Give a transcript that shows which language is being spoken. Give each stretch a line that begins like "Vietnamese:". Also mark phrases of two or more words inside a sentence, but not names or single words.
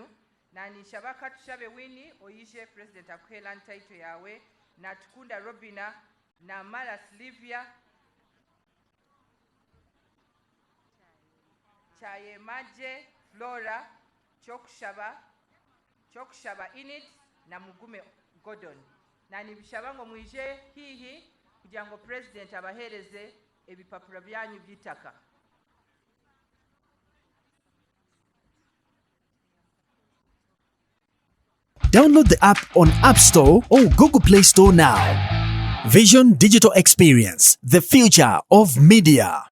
Chiga: Nani nshaba Katushabe Winnie oyije President akuhe land title yawe, Natkunda Robina, Namala Sylvia, Chayemaje Flora, Chokshaba Init na Mugume Gordon. Nani bishaba ngo mwije hihi kugira ngo President abahereze ebipapuro byanyu by'itaka.
English: Download the app on App Store or Google Play Store now. Vision Digital Experience, the future of media.